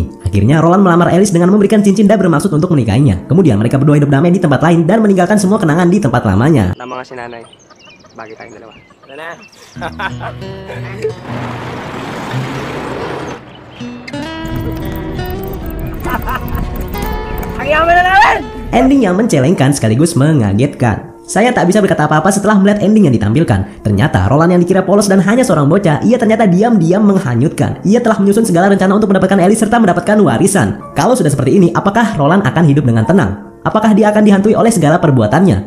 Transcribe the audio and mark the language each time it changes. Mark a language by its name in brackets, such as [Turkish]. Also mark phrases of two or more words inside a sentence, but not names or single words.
[Indonesian] Akhirnya Roland melamar Alice dengan memberikan cincin dan bermaksud untuk menikahinya. Kemudian mereka berdua hidup damai di tempat lain dan meninggalkan semua kenangan di tempat lamanya. [Filipino] Nama nga si nanay. Bagi tayong dalawa. Nana! Ang yaman na namin! [Indonesian] Ending yang mencelengkan sekaligus mengagetkan. Saya tak bisa berkata apa-apa setelah melihat ending yang ditampilkan. Ternyata Roland yang dikira polos dan hanya seorang bocah, ia ternyata diam-diam menghanyutkan. Ia telah menyusun segala rencana untuk mendapatkan Alice serta mendapatkan warisan. Kalau sudah seperti ini, apakah Roland akan hidup dengan tenang? Apakah dia akan dihantui oleh segala perbuatannya?